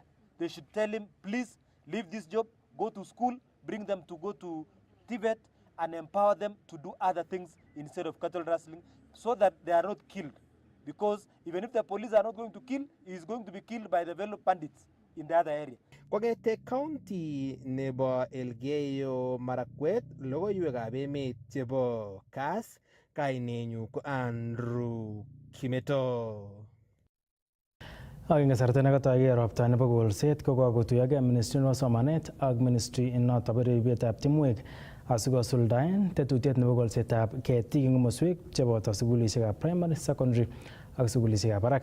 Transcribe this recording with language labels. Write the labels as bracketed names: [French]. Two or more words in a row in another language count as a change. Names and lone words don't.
[English] They should tell him, please leave this job, go to school, bring them to go to Tibet, and empower them to do other things instead of cattle rustling, so that they are not killed. Because even if the police are not going to kill, he is going to be killed by the fellow bandits in the other area. [Kalenjin] Kongete county nebo Elgeyo Marakwet, logoiwekab emet chebo Kass, kainenyu ko Andrew Kimeto. Ak eng kasarta nekatoige ropta nebo kolset ko kakotuyogei Ministry nebo Somanet ak Ministry noto bo ribetab timwek asikosuldaen tetutiet nebo kolsetab ketik eng komoswek cheboto sukulisiekab primary, secondary ak sukulisiekab barak.